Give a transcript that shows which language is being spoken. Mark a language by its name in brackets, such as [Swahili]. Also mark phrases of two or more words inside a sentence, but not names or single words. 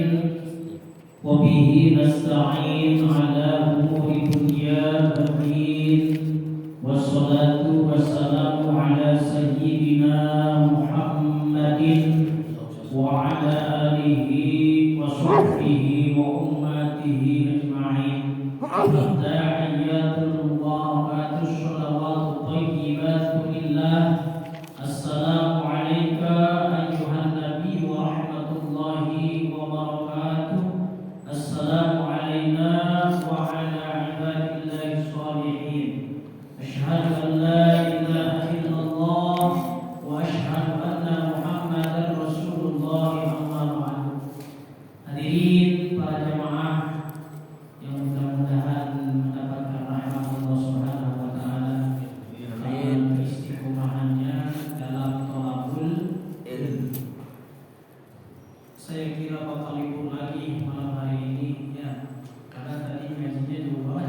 [Arabic] وبه نستعين على أمور الدنيا والدين. والصلاة والسلام على سيدنا محمد وعلى آله وصحبه وأمته أجمعين. التحيات المباركات الصلوات الطيبات لله. السلام عليك أيها النبي ورحمة الله وبركاته. السلام علينا وعلى عباد الله الصالحين. أشهد أن لا إله إلا الله وأشهد أن محمدا رسول الله أما بعد. [Indonesian] Hadirin para jemaah yang mudah-mudahan mendapatkan rahmat [Arabic] الله سبحانه وتعالى [Indonesian] dalam istiqomahannya dalam [Arabic] طلب العلم. [Indonesian] Saya kira bakal libur lagi malam hari ini ya, karena tadi ngajinya jauh banget.